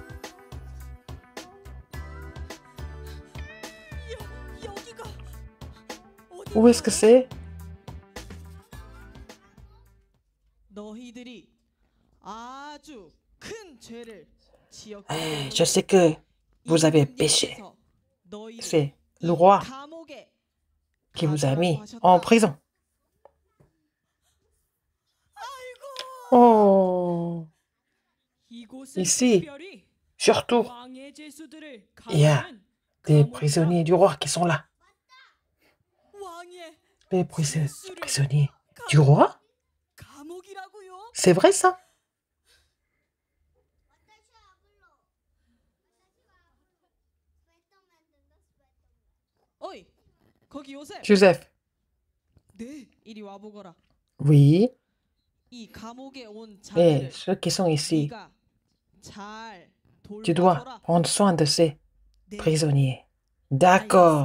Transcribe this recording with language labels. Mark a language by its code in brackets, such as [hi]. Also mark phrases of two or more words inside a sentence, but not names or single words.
[ko] 여기가 [fr] Où est-ce que c'est? [ko] 너희들이 아주 큰 죄를 지었기 [fr] Eh, [ko] 때문에 [fr] je sais que vous avez péché. [ko] 하나님께서 너희를 [fr] C'est [ko] 이 [fr] le roi [ko] 감옥에 [fr] qui vous a mis en prison. Oh, [ko] 이곳은 [fr] Ici, [ko] 특별히 [fr] surtout, [ko] 왕의 죄수들을 [fr] il y a [ko] 감하는 [fr] des [ko] 감옥이라. [fr] prisonniers du roi qui sont là. [ko] 왕의 [fr] Les prisonniers du roi? [ko] 감옥이라고요? [fr] C'est vrai ça? [ko] 어이, 거기 요셉. [fr] Joseph? [ko] 네, 이리 와 보거라. [fr] Oui. [ko] 이 감옥에 온 [fr] Et [ko] 자들을 [fr] ceux qui sont ici, [ko] 네가 잘 [fr] tu dois [ko] 돌봐줘라. [fr] prendre soin de ces [ko] 네, [fr] prisonniers. D'accord.